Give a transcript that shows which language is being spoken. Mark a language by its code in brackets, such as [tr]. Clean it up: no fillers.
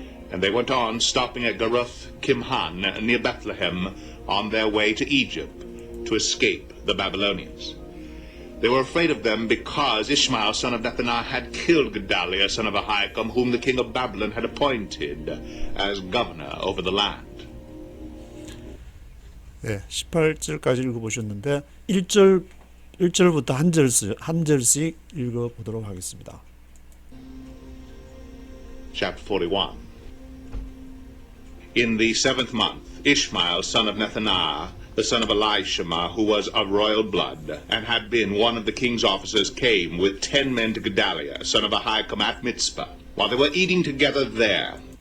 [en] And they went on, stopping at Garuth Kimhan, near Bethlehem, on their way to Egypt, to escape the Babylonians. They were afraid of them because Ishmael, son of Nethaniah, had killed Gedaliah, son of Ahikam, whom the king of Babylon had appointed as governor over the land. [ko] 네, 18절까지 읽어보셨는데 1절부터 한 절씩 읽어보도록 하겠습니다. [en] Chapter 41. In the 7th month, Ishmael, son of Nethaniah, the son of Elishama, who was of royal blood, and had been one of the king's officers, came with 10 men to Gedaliah, son of Ahikam, at Mitzpah, while they were eating together there.